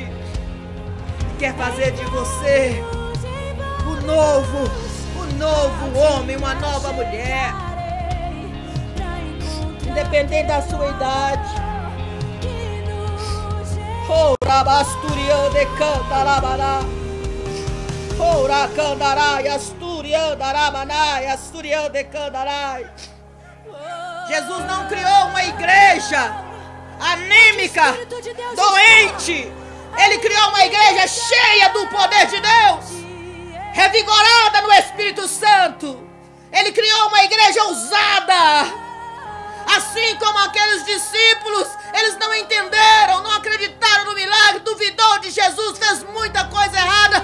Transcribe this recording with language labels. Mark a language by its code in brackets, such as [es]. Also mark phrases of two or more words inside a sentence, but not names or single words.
[pt] Ele quer fazer de você um novo homem, uma nova mulher. Independente da sua idade. Ora basturian de cantarabana. Ora candarai, asturian daramanai, asturian de candarai. Jesus não criou uma igreja anêmica, doente. Ele criou uma igreja cheia do poder de Deus, revigorada no Espírito Santo. Ele criou uma igreja ousada. Assim como aqueles discípulos, eles não entenderam, não acreditaram no milagre, duvidou de Jesus, fez muita coisa errada.